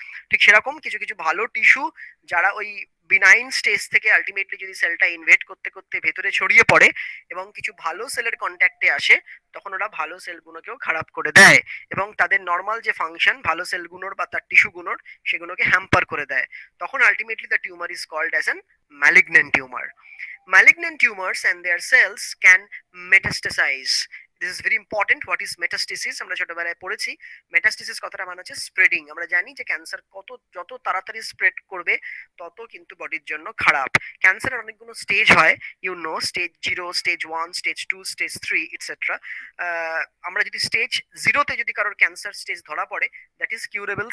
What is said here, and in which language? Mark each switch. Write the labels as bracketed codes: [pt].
[bn] ঠিক সেরকম কিছু কিছু ভালো টিস্যু যারা ওই বিনাইন স্টেজ থেকে আলটিমেটলি যদি সেলটা ইনভেড করতে করতে ভেতরে ছড়িয়ে পড়ে এবং কিছু ভালো সেলের কন্ট্যাক্টে আসে, তখন ওরা ভালো সেলগুলোকেও খারাপ করে দেয় এবং তাদের নর্মাল যে ফাংশন ভালো সেলগুলোর বা তার টিস্যুগুলোর সেগুলোকে হ্যাম্পার করে দেয়। [en] তখন ultimately the tumour is called as an malignant tumour. Malignant tumors and their cells can metastasize. This is very important. What is metastasis? [bn] আমরা ছোটবেলায় পড়েছি। মেটাস্টেসিস কথাটা মানে হচ্ছে স্প্রেডিং। আমরা জানি যে ক্যান্সার যত তাড়াতাড়ি স্প্রেড করবে তত কিন্তু বডির জন্য খারাপ। ক্যান্সারের অনেকগুলো স্টেজ হয়, you know, stage 0, stage 1, stage 2, stage 3 etcetera. আমরা যদি স্টেজ 0তে যদি কারোর ক্যান্সার স্টেজ ধরা পড়ে, [en] That is curable.